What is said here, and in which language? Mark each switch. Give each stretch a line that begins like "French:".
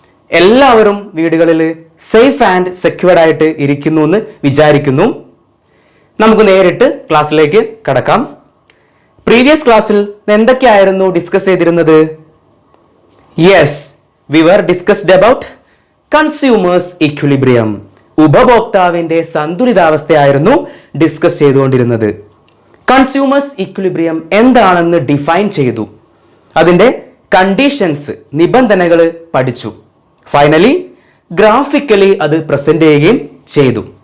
Malayalam: എല്ലാവരും വീടുകളിൽ safe and secured ആയിട്ട് ഇരിക്കുന്നു എന്ന് വിചാരിക്കുന്നു. നമുക്ക് നേരിട്ട് ക്ലാസ്സിലേക്ക് കടക്കാം. പ്രീവിയസ് ക്ലാസ്സിൽ എന്തൊക്കെയായിരുന്നു ഡിസ്കസ് ചെയ്തിരുന്നത്?
English: Yes, we were discussed about consumers equilibrium.
Malayalam: ഉപഭോക്താവിന്റെ സന്തുലിതാവസ്ഥയായിരുന്നു ഡിസ്കസ് ചെയ്തുകൊണ്ടിരുന്നത്. കൺസ്യൂമേഴ്സ് ഇക്വിലിബ്രിയം എന്താണെന്ന് ഡിഫൈൻ ചെയ്തു. അതിൻ്റെ കണ്ടീഷൻസ്, നിബന്ധനകൾ പഠിച്ചു. ഫൈനലി ഗ്രാഫിക്കലി അത് പ്രസന്റ് ചെയ്യുകയും ചെയ്തു.